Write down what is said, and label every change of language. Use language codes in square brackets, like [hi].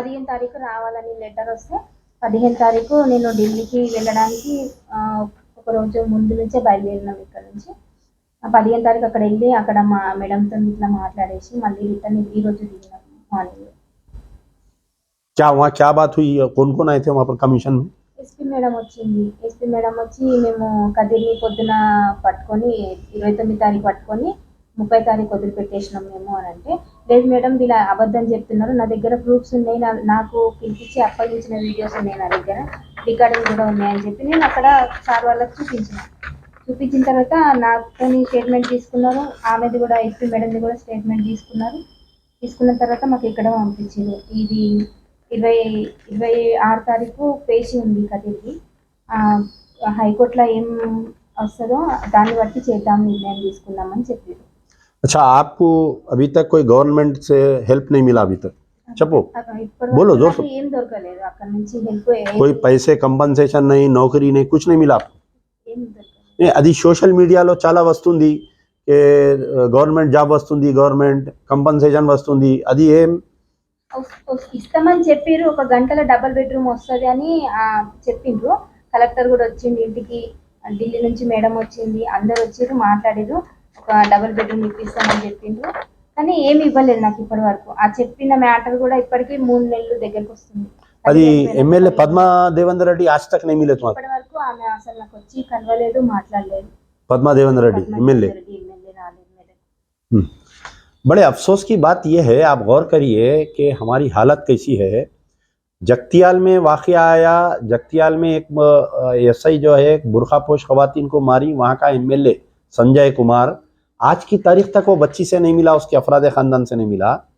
[te] 15 తారీఖు రావాలని లెటర్ వస్తే 15 తారీఖు నేను ఢిల్లీకి వెళ్ళడానికి ఒక రోజు ముందు నుంచే బయలుదేరినాం ఇక్కడ నుంచి. 15 తారీఖు అక్కడ వెళ్ళి అక్కడ మా మేడంతో ఇట్లా మాట్లాడేసి మళ్ళీ రిటర్న్ ఈ రోజు దిగినాం మార్నింగ్. [hi] क्या वहाँ क्या बात हुई, कौन कौन आए थे वहाँ पर कमीशन में? [te] ఎస్పీ మేడం వచ్చింది. ఎస్పీ మేడం వచ్చి మేము కదిరి పొద్దున పట్టుకొని 29 తారీఖు పట్టుకొని 30 తారీఖు వదిలిపెట్టేసినాం మేము అని అంటే, లేదు మేడం వీళ్ళ అబద్ధం చెప్తున్నారు, నా దగ్గర ప్రూఫ్స్ ఉన్నాయి, నాకు పిలిపించి అప్పగించిన వీడియోస్ ఉన్నాయి, నా దగ్గర రికార్డింగ్ కూడా ఉన్నాయని చెప్పి నేను అక్కడ సార్ వాళ్ళకి చూపించిన తర్వాత నాతో స్టేట్మెంట్ తీసుకున్నారు. ఆమెది కూడా ఎస్పీ మేడంది కూడా స్టేట్మెంట్ తీసుకున్న తర్వాత మాకు ఇక్కడ పంపించారు. ఇది 26 తారీఖు పేషి ఉంది కదిరికి. హైకోర్టులో ఏం వస్తుందో దాన్ని బట్టి చేద్దాం, నిర్ణయం తీసుకుందామని చెప్పారు. [hi] अच्छा, आपको अभी तक कोई गवर्नमेंट से हेल्प नहीं मिला अभी तक? चपो बोलो जोर से। [te] ఏం దొరకలేదు అక్కడ నుంచి హెల్ప్. [hi] कोई पैसे कंपनसेशन नहीं, नौकरी नहीं, कुछ नहीं मिला आपको? [te] ఏం దొరకలేదు. అది సోషల్ మీడియాలో చాలా వస్తుంది, గవర్నమెంట్ జాబ్ వస్తుంది, గవర్నమెంట్ కంపన్సేషన్ వస్తుంది, అది ఏం ఇస్తామని చెప్పారు. ఒక గంటలో డబుల్ బెడ్రూమ్ వస్తుంది అని చెప్పిండ్రు. కలెక్టర్ కూడా వచ్చింది ఇంటికి, ఢిల్లీ నుంచి మేడం వచ్చింది, అందరు వచ్చారు మాట్లాడారు, ఒక డబుల్ బెడ్రూమ్ ఇప్పిస్తామని చెప్పిండ్రు. కానీ ఏమి ఇవ్వలేదు నాకు ఇప్పటి వరకు. ఆ చెప్పిన మ్యాటర్ కూడా ఇప్పటికీ 3 నెలలు దగ్గరకు వస్తుంది. అది ఎమ్మెల్యే [hi] పద్మా దేవేందర్ రెడ్డి आज तक नहीं मिले तुम्हारे? [te] ఇప్పటి వరకు ఆమె అసలు నాకు వచ్చి కలవలేదు, మాట్లాడలేదు. [hi] पद्मा देवेंद्र रेड्डी एमएलए [te] రాలేదు. [hi] बड़े अफसोस की बात यह है, आप गौर करिए कि हमारी हालत कैसी है। जगतियाल में वाक़या आया, जगतियाल में एक एसआई जो है बुरखापोश खवातीन को मारी, वहाँ का एमएलए संजय कुमार आज की तारीख तक वो बच्ची से नहीं मिला, उसके अफराद ख़ानदान से नहीं मिला।